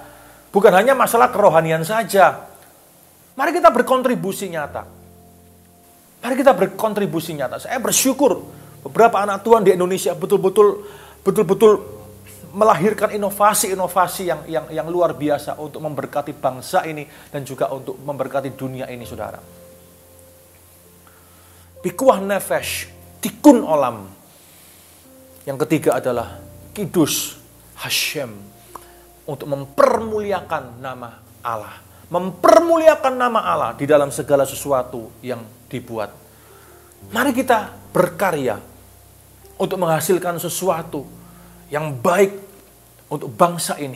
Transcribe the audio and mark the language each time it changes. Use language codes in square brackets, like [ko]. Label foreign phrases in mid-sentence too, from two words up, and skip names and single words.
[id] Bukan hanya masalah kerohanian saja. Mari kita berkontribusi nyata. Mari kita berkontribusi nyata. Saya bersyukur beberapa anak Tuhan di Indonesia betul-betul melahirkan inovasi-inovasi yang luar biasa untuk memberkati bangsa ini dan juga untuk memberkati dunia ini, saudara. [he] פיקוח נפש, תיקון עולם. [id] Yang ketiga adalah [he] קידוש השם, [id] untuk mempermuliakan nama Allah. Mempermuliakan nama Allah di dalam segala sesuatu yang dibuat. Mari kita berkarya untuk menghasilkan sesuatu yang baik untuk bangsa ini.